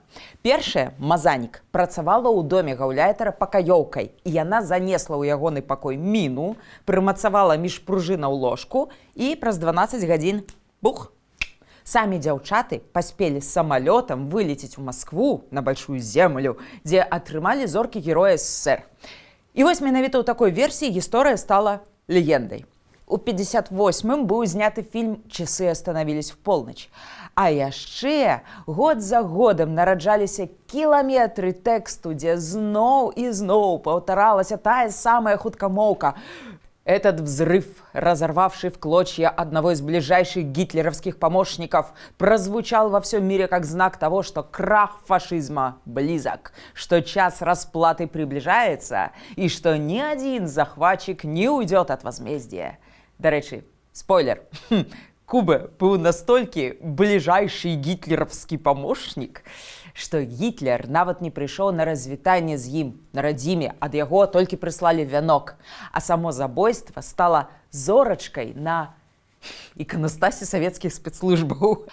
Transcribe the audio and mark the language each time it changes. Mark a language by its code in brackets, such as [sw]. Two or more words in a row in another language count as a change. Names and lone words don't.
[be] Першая, Мазанік, працавала ў доме гаўляйтара пакаёўкай, і яна занесла ў ягоны пакой міну, прымацавала між пружынаў ложку і праз 12 гадзін бух! Самі дзяўчаты паспелі з самалётам вылецець у Маскву, на [ru] Большую Землю, [be] дзе атрымалі зоркі Героя СССР. І вось менавіта ў такой версіі гісторыя стала легендай. У 58-м быў зняты фільм «Часы остановились в полночь». А яшчэ год за годам нараджаліся кіламетры тэксту, дзе зноў і зноў паўтаралася тая самая хуткамоўка. [ru] Этот взрыв, разорвавший в клочья одного из ближайших гитлеровских помощников, прозвучал во всем мире как знак того, что крах фашизма близок, что час расплаты приближается и что ни один захватчик не уйдет от возмездия. [uk] До речі, [be] спойлер, Кубе быў настолькі [ru] ближайший гитлеровский помощник, [be] што Гітлер нават не прыйшоў на развітанне з ім на радзіме, ад яго толькі прыслалі вянок, а само забойства стала зорачкай на іканастасе савецкіх спецслужбаў.